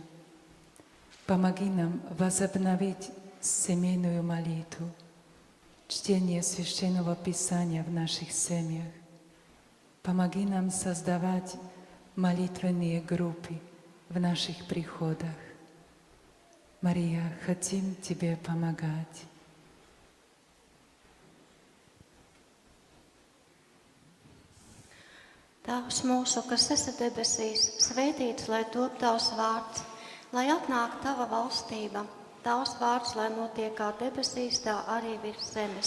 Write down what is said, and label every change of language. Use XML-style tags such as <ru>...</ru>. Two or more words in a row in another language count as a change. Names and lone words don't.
<ru>Помоги нам возобновить семейную молитву, чтение Священного Писания в наших семьях. Помоги нам создавать молитвенные группы в наших приходах. Мария, хотим Тебе помогать.</ru> <lv>Tēvs mūsu, kas esi debesīs, svētīts, lai top Tavs vārds, lai atnāk Tava valstība, Tavs vārds, lai notiek kā debesīs, tā arī virs zemes.</lv>